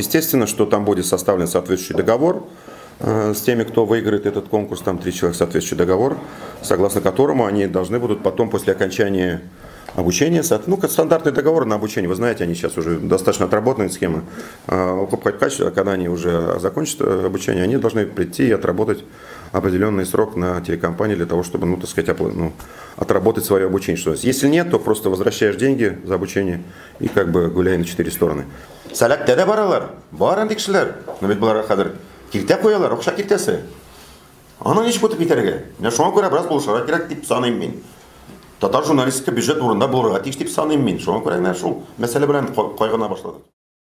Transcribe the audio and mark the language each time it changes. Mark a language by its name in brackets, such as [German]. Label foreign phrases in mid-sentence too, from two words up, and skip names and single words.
[Russian] Естественно, что там будет составлен соответствующий договор с теми, кто выиграет этот конкурс, там 3 человека, соответствующий договор, согласно которому они должны будут потом, после окончания обучения, стандартный договор на обучение, вы знаете, они сейчас уже достаточно отработанные схемы, когда они уже закончат обучение, они должны прийти и отработать определенный срок на телекомпании для того, чтобы, отработать свое обучение. Если нет, то просто возвращаешь деньги за обучение и как бы гуляй на 4 стороны. [Tatar] Сәләттә дә баралар, бар инде кешеләр. Но бит буларга хәзер киртә куялар, акча киртәсе. Аны ничек үтеп китәргә? Менә шуңа күрә бераз булышырга кирәк дип саныйм мин. Татар журналистика бюджет урында булырга тиеш дип саныйм мин. Шуңа күрә генә шул мәсьәлә белән кайгына башладык.